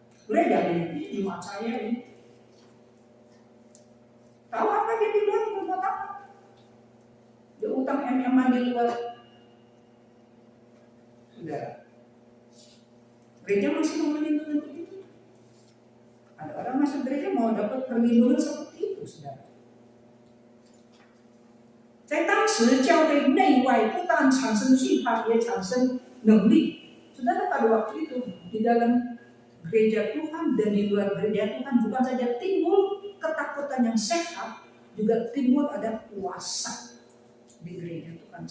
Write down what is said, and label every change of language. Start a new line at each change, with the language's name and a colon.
Indonesian: Gereja ini jemaat saya ini, tahu apa dia di luar berbuat apa? Dia utang MM-an di luar. Saudara, gereja masih mau melindungi itu. Ada orang masuk gereja mau dapat perlindungan seperti itu, saudara.
Chinese: 在当时教会内外不但产生惧怕，也产生能力。
Indonesian: Saudara, pada waktu itu di dalam gereja Tuhan dan di luar gereja Tuhan bukan saja timbul ketakutan yang sehat, juga timbul ada kuasa di gereja Tuhan.